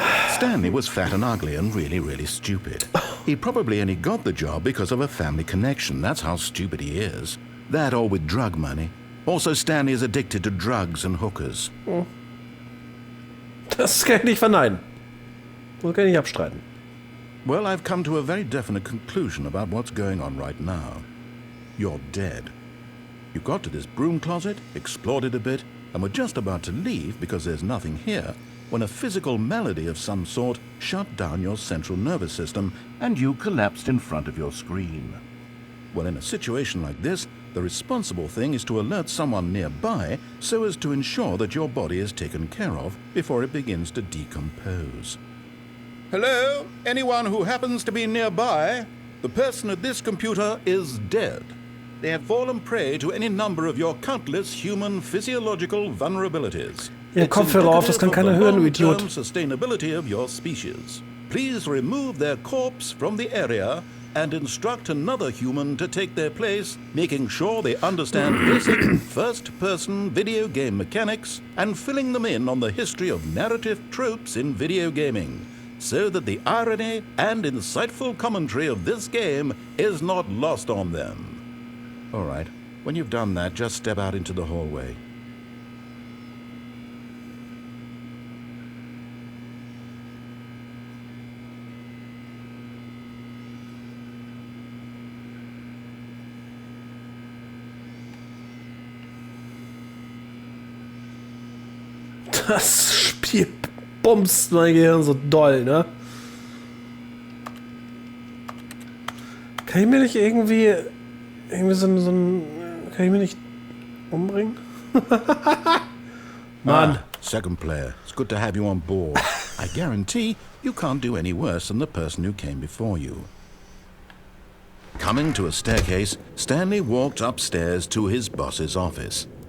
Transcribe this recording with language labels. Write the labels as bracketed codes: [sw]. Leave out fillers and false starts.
[en] Stanley was fat and ugly and really, really stupid. He probably only got the job because of a family connection. That's how stupid he is. That or with drug money. Also, Stanley is addicted to drugs and hookers. [de] Das kann ich nicht verneinen. Das kann ich nicht abstreiten. [en] Well, I've come to a very definite conclusion about what's going on right now. You're dead. You got to this broom closet, explored it a bit, and were just about to leave because there's nothing here, when a physical malady of some sort shut down your central nervous system and you collapsed in front of your screen. Well, in a situation like this, the responsible thing is to alert someone nearby so as to ensure that your body is taken care of before it begins to decompose. Hello? Anyone who happens to be nearby? The person at this computer is dead. They have fallen prey to any number of your countless human physiological vulnerabilities. [de] Ja, Kopfhörer auf, das kann keiner hören, du Idiot. [en] Sustainability of your species. Please remove their corpse from the area and instruct another human to take their place, making sure they understand basic first-person video game mechanics and filling them in on the history of narrative tropes in video gaming, so that the irony and insightful commentary of this game is not lost on them. All right, when you've done that, just step out into the hallway. [de] Das Spiel bumst mein Gehirn so doll, ne? Kann ich mir nicht irgendwie so ein kann ich mich nicht umbringen? Mann. [en] Second player, it's good to have you on board. I guarantee you can't do any worse than the person who came before you. Coming to a staircase, Stanley walked upstairs to his boss's office.